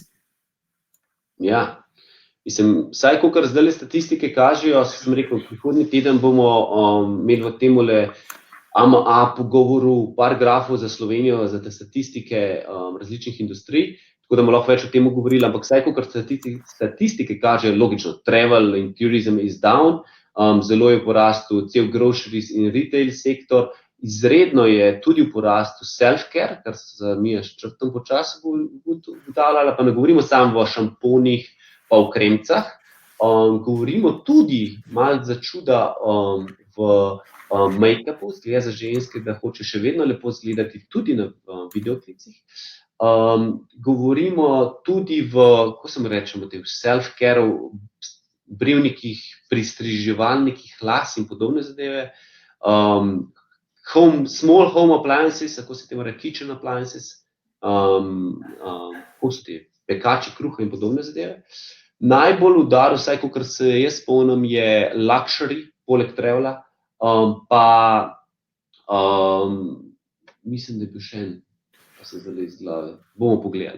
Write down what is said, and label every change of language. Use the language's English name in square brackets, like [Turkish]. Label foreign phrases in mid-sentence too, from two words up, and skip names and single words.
[Slovenian] Ja, mislim, vsaj kakor zdajle statistike kažejo, sem rekel, prihodnji teden bomo imeli v temule AMA pogovoru par grafov za Slovenijo, za te statistike različnih industrij, tako da bomo lahko več o tem govorili, ampak vsaj kakor statistike kažejo, logično, [English] travel in tourism is down, [Slovenian] zelo je v porastu cel groceries in retail sektor, izredno je tudi v porastu self-care, kar se mi je črtom počasi ugotavljala, pa ne govorimo samo o šamponih pa o kremcah, govorimo tudi malo za čuda v make-upu, zgleda za ženske, da hoče še vedno lepo izgledati tudi na videoklicih. Govorimo tudi kako se rečemo, v self-care, brivnikih, pristriževalnikih las in podobne zadeve. [English] Small home appliances, [Slovenian] kako se temu reče, [English] kitchen appliances, [Slovenian] kako so ti pekači kruha in podobne zadeve. Najbolj udar, vsaj kakor se jaz spomnim, je luxury, poleg travela, pa mislim, da je bil še en, pa se zdaj iz glave, bomo pogledali.